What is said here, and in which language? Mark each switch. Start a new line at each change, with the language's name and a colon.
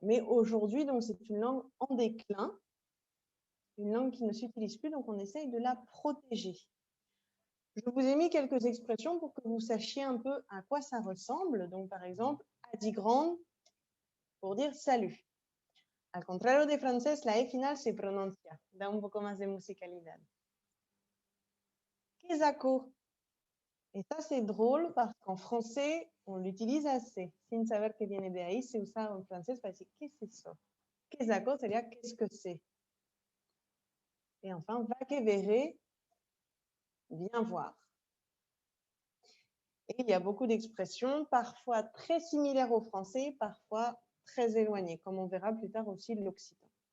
French: Mais aujourd'hui, donc, c'est une langue en déclin, une langue qui ne s'utilise plus, donc on essaye de la protéger. Je vous ai mis quelques expressions pour que vous sachiez un peu à quoi ça ressemble. Donc, par exemple, adigrand, pour dire salut.
Spanish: Al contrario de francés, la E final se pronuncia, da un poco más de musicalidad.
Occitan: Quesaco.
French: Et ça, c'est drôle parce qu'en français, on l'utilise assez.
Spanish: Sin saber que viene de ahí, se usa en français para decir ¿qué es eso?
French: Quesaco sería qu'est-ce que c'est. Et enfin,
Occitan: va que verré,
French: viens voir. Et il y a beaucoup d'expressions, parfois très similaires au français, parfois très éloignées, comme on verra plus tard aussi de l'occitan.